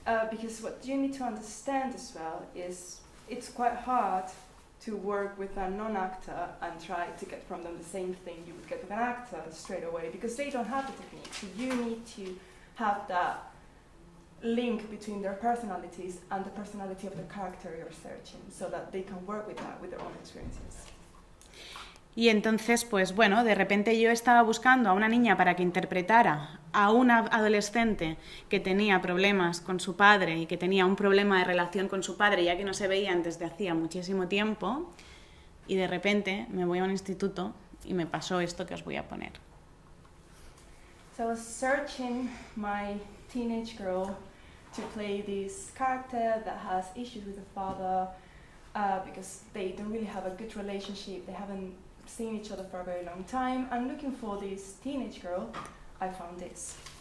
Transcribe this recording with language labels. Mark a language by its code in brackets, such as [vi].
[en] Because what you need to understand as well is it's quite hard to work with a non-actor and try to get from them the same thing you would get with an actor straight away, because they don't have the technique. So you need to have that link between their personalities and the personality of the character you're searching, so that they can work with that, with their own experiences. [es] Y entonces, pues bueno, de repente yo estaba buscando a una niña para que interpretara a una adolescente que tenía problemas con su padre y que tenía un problema de relación con su padre, ya que no se veían desde hacía muchísimo tiempo, y de repente me voy a un instituto y me pasó esto que os voy a poner. [en] So I was searching my teenage girl to play this character that has issues with the father, because they don't really have a good relationship, they haven't seen each other for a very long time, and looking for this teenage girl, I found this.